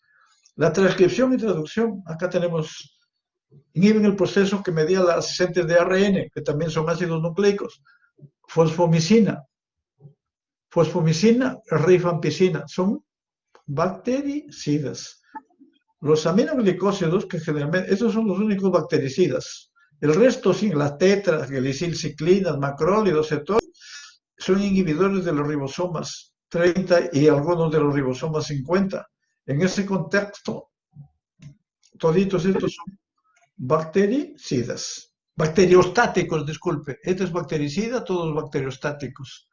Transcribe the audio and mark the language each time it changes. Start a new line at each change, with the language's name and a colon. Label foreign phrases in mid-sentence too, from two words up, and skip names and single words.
Spanish: La transcripción y traducción, acá tenemos, inhiben el proceso que medía las asistentes de ARN, que también son ácidos nucleicos. Fosfomicina, rifampicina, son bactericidas. Los aminoglicósidos, que generalmente, estos son los únicos bactericidas. El resto, sí, las tetras, glicilciclinas, macrólidos, etc., son inhibidores de los ribosomas 30 y algunos de los ribosomas 50. En ese contexto, toditos estos son bactericidas. Bacteriostáticos, disculpe. Este es bactericida, todos bacteriostáticos.